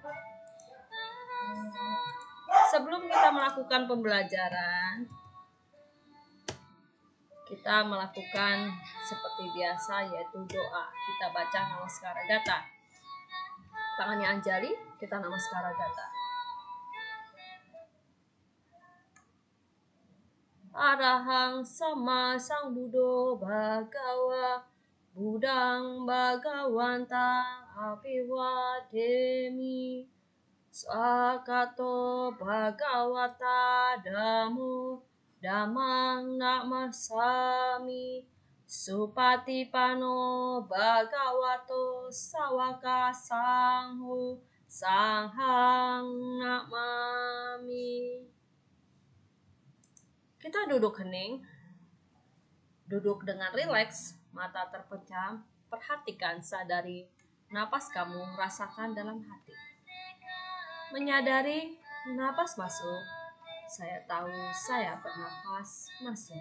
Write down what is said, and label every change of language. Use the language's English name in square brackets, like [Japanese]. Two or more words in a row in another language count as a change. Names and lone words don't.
[Indonesian] Sebelum kita melakukan pembelajaran, kita melakukan seperti biasa, yaitu doa. Kita baca Namaskara Gata. Tangannya Anjali, kita Namaskara Gata. [Pali] Arahang sama Sambuddho Bhagawa Buddhang Bhagawantang Abhiwademi Swakato Bhagavata Dhammo Dhammang Namasami Supatipano Bhagavato Sawaka Sangho Sanghang Namami. [Indonesian] Kita duduk hening, duduk dengan rileks, mata terpejam, perhatikan, sadari napas kamu, rasakan dalam hati. Menyadari napas masuk, saya tahu saya bernafas masuk.